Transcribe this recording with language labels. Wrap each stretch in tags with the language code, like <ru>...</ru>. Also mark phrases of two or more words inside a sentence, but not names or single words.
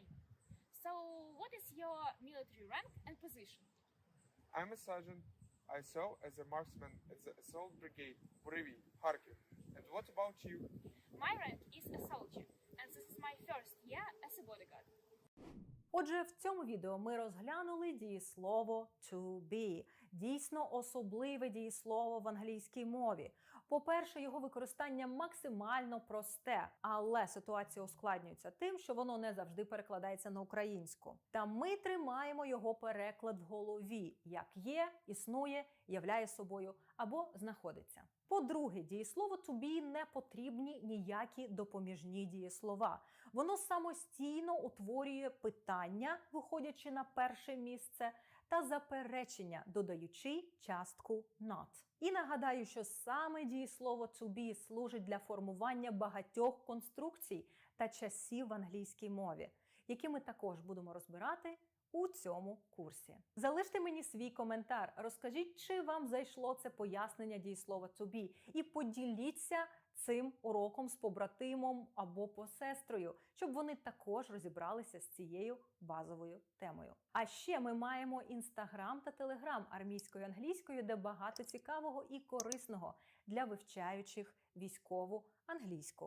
<en>So what is your military rank and position? I'm a sergeant. I serve as a marksman at the Assault Brigade, Burevy, Kharkiv. And what about you? My rank is a soldier, and this is my first year as a bodyguard.</en> <uk>Отже, в цьому відео ми розглянули дієслово</uk> <en>to be.</en> <uk>Дійсно особливе дієслово в англійській мові. По-перше, його використання максимально просте, але ситуація ускладнюється тим, що воно не завжди перекладається на українську. Та ми тримаємо його переклад в голові, як є, існує, являє собою або знаходиться. По-друге, дієслово</uk> <en>to be</en> <uk>не потрібні ніякі допоміжні дієслова. Воно самостійно утворює питання, виходячи на перше місце, та заперечення, додаючи частку not. І нагадаю, що саме дієслово</uk> <en>to be</en> <uk>служить для формування багатьох конструкцій та часів в англійській мові, які ми також будемо розбирати у цьому курсі. Залиште мені свій коментар, розкажіть, чи вам зайшло це пояснення дієслова</uk> <en>to be,</en> <uk>і поділіться цим уроком з побратимом або посестрою, щоб вони також розібралися з цією базовою темою. А ще ми маємо Інстаграм та Телеграм армійською англійською, де багато цікавого і корисного для вивчаючих військову англійську.</uk>